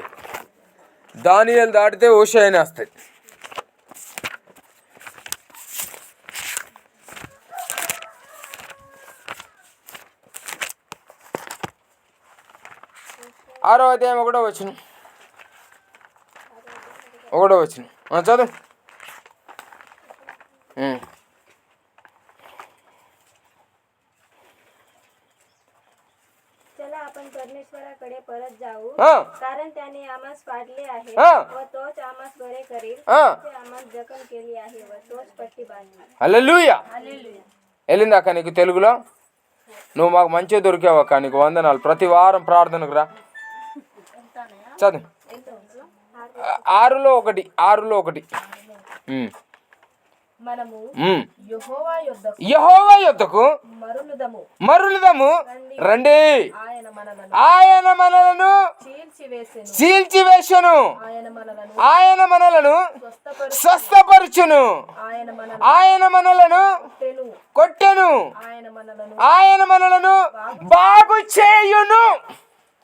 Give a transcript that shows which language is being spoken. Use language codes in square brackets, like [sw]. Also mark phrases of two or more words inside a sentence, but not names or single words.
[te] దానియేలు దాటితే ఓషయ్యనే వస్తాయి. ఆరో అధ్యాయం 1వ వచనం. చదువు. [mr] चला आपण परमेश्वराकडे परत जाऊ, कारण त्याने आम्हास पाडले आहे व तोच आम्हास बरे करील. ते आम्हास जखम केली आहे व तोच पट्टी बांधली. [te] హల్లెలూయా. వెళ్ళిందాక నీకు తెలుగులో? నువ్వు మాకు మంచిగా దొరికావక్క, నీకు వందనాలు. ప్రతి వారం ప్రార్థనకు రా. చదువు. 6:1. యెహోవా యొద్దకు మరులుదము రండి, ఆయన మనలను చీల్చివేసెను, ఆయన మనలను స్వస్థపరచును, ఆయన మనలను కొట్టెను, ఆయన మనలను బాగు చేయును.